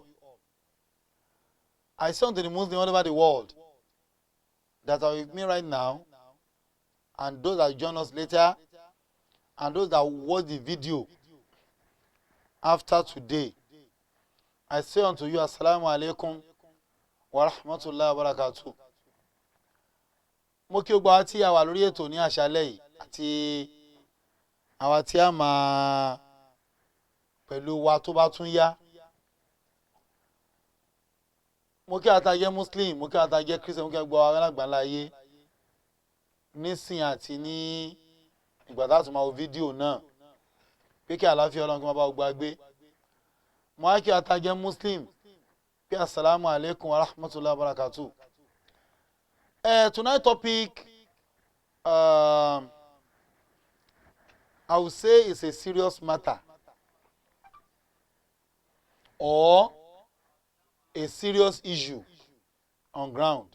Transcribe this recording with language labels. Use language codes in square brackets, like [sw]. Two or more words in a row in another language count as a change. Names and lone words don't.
[en] I say unto the Muslims all over the world that are with me right now, and those that join us later, and those that watch the video after today, I say unto you, [ar] السلام عليكم ورحمة الله وبركاته. [yo] Mo kí gbogbo àwa tí a wà lórí ètò ní àṣálẹ́ yìí àti àwa tí a máa pẹ̀lú wa tó bá tún yá. Mo kí ata jẹ́ Muslim, mo kí ata jẹ́ Christian, mo kí gbogbo àwọn alágbàlá ayé nísìn àti ní ìgbà tá a tún máa wo fídíò náà pé kí àlàáfíà Ọlọ́run kí wọ́n bá gbogbo agbé. Mo á kí ata jẹ́ Muslim pé [ar] السلام عليكم ورحمة الله وبركاته. [en] Tonight's topic, I would say, is a serious matter or a serious issue on ground.